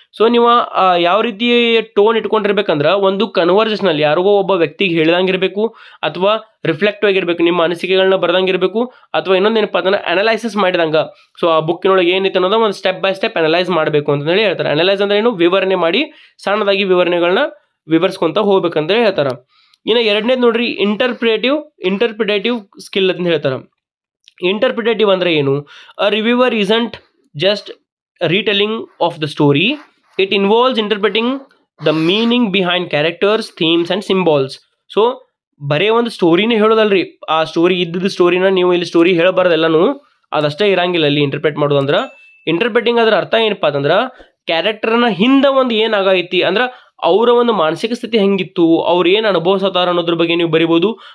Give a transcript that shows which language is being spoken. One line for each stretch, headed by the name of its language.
Kannada: So ನೀವು ಯಾವ ರೀತಿ ಟೋನ್ ಇಟ್ಕೊಂಡಿರ್ಬೇಕಂದ್ರೆ ಒಂದು ಕನ್ವರ್ಸೇಷನಲ್, ಯಾರಿಗೋ ಒಬ್ಬ ವ್ಯಕ್ತಿಗೆ ಹೇಳ್ದಂಗಿರಬೇಕು ಅಥವಾ ರಿಫ್ಲೆಕ್ಟಿವ್ ಆಗಿರ್ಬೇಕು, ನಿಮ್ಮ ಅನಿಸಿಕೆಗಳನ್ನ ಬರ್ದಂಗಿರಬೇಕು, ಅಥವಾ ಇನ್ನೊಂದೇನಪ್ಪ ಅಂತಂದ್ರೆ ಅನಲೈಸಿಸ್ ಮಾಡಿದಂಗೆ. ಸೊ ಆ ಬುಕ್ಕಿನೊಳಗೆ ಏನಿತ್ತು ಅನ್ನೋದು ಒಂದು ಸ್ಟೆಪ್ ಬೈ ಸ್ಟೆಪ್ ಅನಲೈಸ್ ಮಾಡಬೇಕು ಅಂತಂದೇಳಿ ಹೇಳ್ತಾರೆ. ಅನಲೈಸ್ ಅಂದ್ರೆ ಏನು, ವಿವರಣೆ ಮಾಡಿ ಸಣ್ಣದಾಗಿ ವಿವರಣೆಗಳನ್ನ ವಿವರಿಸ್ಕೊಂತ ಹೋಗ್ಬೇಕಂತ ಹೇಳ್ತಾರೆ. ಇನ್ನು ಎರಡನೇದು ನೋಡ್ರಿ, ಇಂಟರ್ಪ್ರಿಟೇಟಿವ್ ಸ್ಕಿಲ್ ಅಂತ ಹೇಳ್ತಾರೆ. ಇಂಟರ್ಪ್ರಿಟೇಟಿವ್ ಅಂದ್ರೆ ಏನು,
English: A reviewer isn't just retelling of the story, it involves interpreting the meaning behind characters, themes and symbols.
Kannada: So ಬರೇ ಒಂದು ಸ್ಟೋರಿನೇ ಹೇಳೋದಲ್ರಿ, ಆ ಸ್ಟೋರಿ ಇದ್ದದ ಸ್ಟೋರಿನ ನೀವು ಇಲ್ಲಿ ಸ್ಟೋರಿ ಹೇಳಬಾರ್ದೆಲ್ಲನೂ, ಅದಷ್ಟೇ ಇರಂಗಿಲ್ಲ ಅಲ್ಲಿ ಇಂಟರ್ಪ್ರೇಟ್ ಮಾಡೋದು. ಅಂದ್ರೆ ಇಂಟರ್ಪ್ರೇಟಿಂಗ್ ಅದರ ಅರ್ಥ ಏನಪ್ಪಾ ಅಂತಂದ್ರೆ ಕ್ಯಾರೆಕ್ಟರ್ನ ಹಿಂದೆ ಒಂದು ಏನಾಗೈತಿ ಅಂದ್ರೆ ಅವರ ಒಂದು ಮಾನಸಿಕ ಸ್ಥಿತಿ ಹೆಂಗಿತ್ತು, ಅವ್ರು ಏನು ಅನುಭವಿಸತಾರ ಅನ್ನೋದ್ರ ಬಗ್ಗೆ ನೀವು ಬರಿಬೋದು.